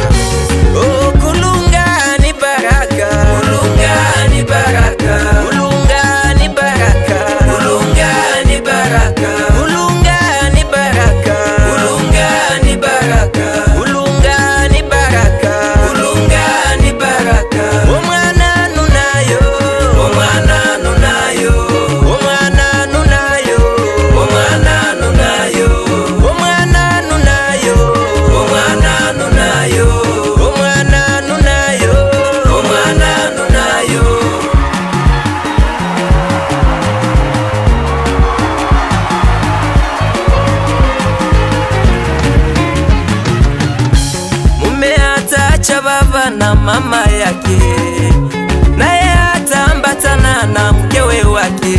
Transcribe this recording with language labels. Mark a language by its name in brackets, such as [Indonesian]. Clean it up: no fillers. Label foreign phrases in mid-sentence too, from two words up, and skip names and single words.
[Swahili] Oh, kulunga ni baraka, kulunga ni baraka, kulunga ni baraka, kulunga ni baraka, kulunga ni baraka, kulunga ni baraka, kulunga ni baraka, kulunga ni baraka. [Gusii] Omwana nunayo, omwana nunayo, omwana nunayo, omwana nunayo, omwana nunayo, omwana nunayo, omwana nunayo, omwana nunayo. [Swahili] Mume ataacha baba na mama yake, naye ataambatana na mkewe wake.